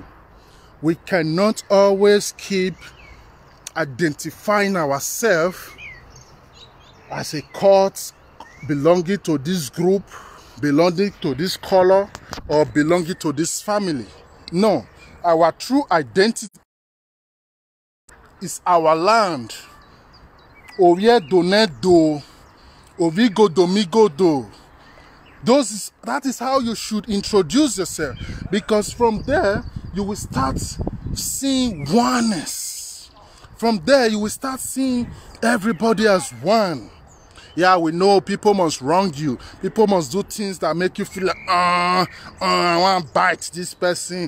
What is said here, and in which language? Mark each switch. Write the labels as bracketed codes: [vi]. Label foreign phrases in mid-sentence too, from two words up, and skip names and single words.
[en] We cannot always keep identifying ourselves as a cult belonging to this group, belonging to this color, or belonging to this family. No, our true identity is our land. [urh] Ovie donedo, ovigo domigodo. [en] That is how you should introduce yourself, because from there you will start seeing oneness. From there you will start seeing everybody as one. Yeah, we know people must wrong you. People must do things that make you feel like, I want to bite this person.